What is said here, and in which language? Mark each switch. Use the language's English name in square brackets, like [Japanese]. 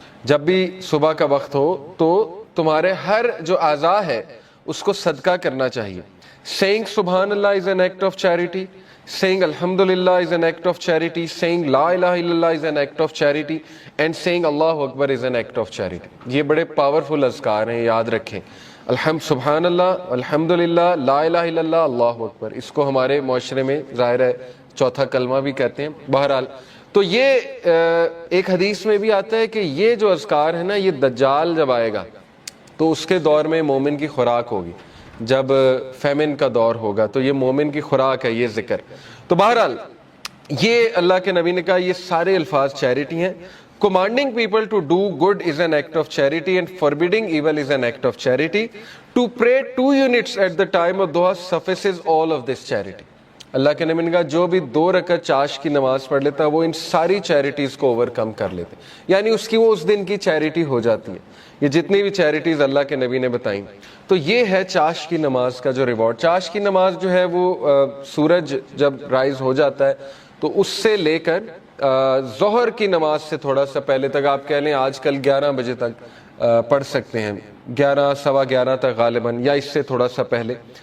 [Urdu] جب بھی صبح کا وقت ہو تو تمہارے ہر جو اعضاء ہے اس کو صدقہ کرنا چاہیے. [English] Saying Subhanallah is an act of charity. Saying Alhamdulillah is an act of charity. Saying La ilaha illallah is an act of charity. And saying Allahu Akbar is an act of charity. [Urdu] یہ بڑے powerful اذکار ہیں, یاد رکھیں. سبحان اللہ, الحمدللہ, لا الہ الا اللہ, اللہ اکبر. اس کو ہمارے معاشرے میں ظاہر ہے چوتھا کلمہ بھی کہتے ہیں. بہرحال تو یہ ایک حدیث میں بھی آتا ہے کہ یہ جو اذکار ہے نا, یہ دجال جب آئے گا تو اس کے دور میں مومن کی خوراک ہوگی. جب فیمن کا دور ہوگا تو یہ مومن کی خوراک ہے یہ ذکر. تو بہرحال یہ اللہ کے نبی نے کہا یہ سارے الفاظ چیریٹی ہیں. [English] Commanding people to do good is an act of charity and forbidding evil is an act of charity. To pray 2 units at the time of duha suffices all of this charity. [Urdu] اللہ کے نبی نے کہا جو بھی 2 رکعت چاش کی نماز پڑھ لیتا وہ ان ساری چیریٹیز کو اوور کم کر لیتے, یعنی اس کی وہ اس دن کی چیریٹی ہو جاتی ہے. یہ جتنی بھی چیریٹیز اللہ کے نبی نے بتائیں تو یہ ہے چاش کی نماز کا جو ریوارڈ. چاش کی نماز جو ہے وہ سورج جب رائز ہو جاتا ہے تو اس سے لے کر ظہر کی نماز سے تھوڑا سا پہلے تک, آپ کہہ لیں آج کل 11 بجے تک پڑھ سکتے ہیں, 11 سوا 11 تک غالباً, یا اس سے تھوڑا سا پہلے.